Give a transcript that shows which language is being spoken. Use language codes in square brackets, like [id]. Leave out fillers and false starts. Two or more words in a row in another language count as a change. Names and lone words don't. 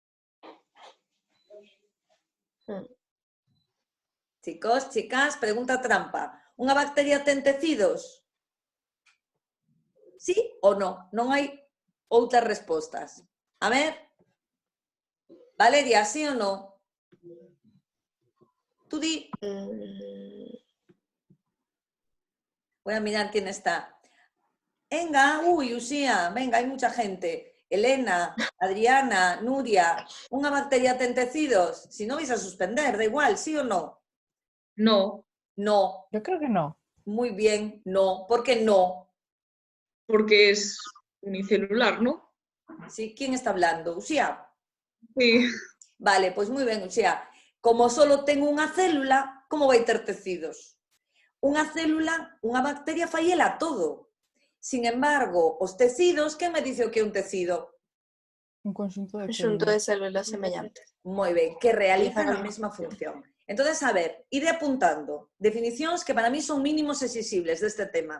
[es] Chicos, chicas, pregunta trampa. [gl] Unha bacteria ten tecidos? Sí ou non? Non hai outras respostas. A ver. Valeria, sí ou non? Tú di. [es] Voy a mirar quién está. Venga, uy, Uxía, venga, hai mucha gente. Elena, Adriana, Nuria. [gl] Unha bacteria ten tecidos? Si non vais a suspender, da igual, sí ou non? [es] No. No. Yo creo que no. Muy bien, no. ¿Por qué no? Porque es unicelular, ¿no? ¿Sí? ¿Quién está hablando? ¿Uxía? Sí. Vale, pues muy ben, Uxía. [gl] Como solo ten unha célula, como vai ter tecidos? Unha célula, unha bacteria faiela todo. [es] Sin embargo, [gl] os tecidos, que me dice o que é un tecido? [es] Un conjunto de [gl] células semellantes. Moi ben, que realizan a mesma función. Entonces, a ver, ide apuntando definicións que para mí son mínimos exigibles deste tema.